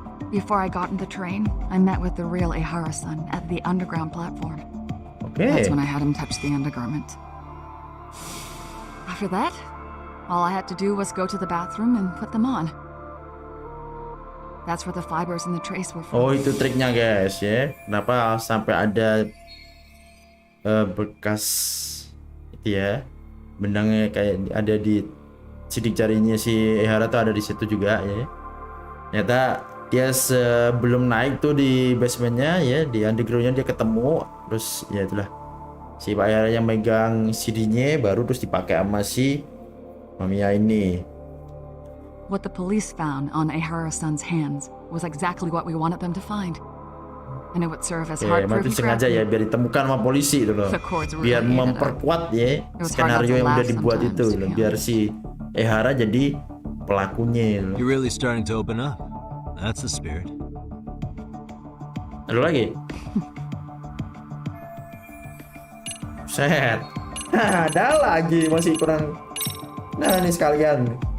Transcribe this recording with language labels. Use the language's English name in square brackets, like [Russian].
[English] Before I got in the train, I met with the real Akhirnya-san at the underground platform. Okay. That's when I had him touch the undergarment. After that, all I had to do was go to the bathroom and put them on. That's where the fibers in the trace were from. [Indonesian] Oh, itu triknya guys ya. Kenapa sampai ada bekas itu ya. Benangnya kayak ada di sidik jarinya si Akhirnya tuh ada di situ juga ya. Ternyata dia sebelum naik tuh di basementnya ya, di undergroundnya dia ketemu, terus ya itulah si Pak Akhirnya yang megang CD-nya baru terus dipakai sama si Mamiya ini. [English] What the police found on Akhirnya-san's hands was exactly what we wanted them to find. And it would serve as hard proof [Indonesian] sengaja ya biar ditemukan sama polisi itu loh. Biar memperkuat ya skenario yang udah dibuat itu loh. Biar si Akhirnya jadi pelakunya loh. [English] You're really starting to open up. That's the spirit. [Indonesian] Ada lagi? Set. Ada lagi masih kurang. Nah ini sekalian.